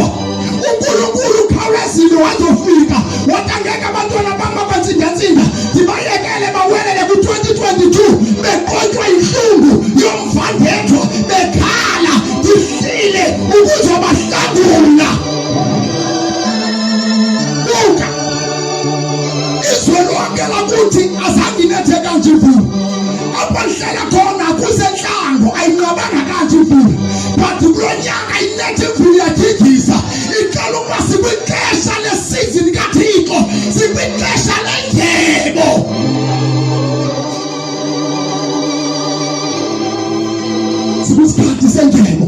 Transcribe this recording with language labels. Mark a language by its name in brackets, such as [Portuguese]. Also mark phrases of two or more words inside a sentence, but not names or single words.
[Xhosa] uNkulunkulu khawulezile wazofika wathi angeke abantwana bami abatsindatsinda ndibayekele bawelele ku-2022 beqotywa inhlungu yomvandedwa bekhala ndihlile ukuzobahlangula. Buka izwe lonke lakuthi azange inethe kanje imvula. Apho ndihlala khona kusenhlango ayinqabanga kanje imvula. But kulo nyaka inethe imvula iyadidisa. Icala ukuba sikwixesha lesizini kaThixo, sikwixesha lendlebo. Sikwisikhathi sendlebo.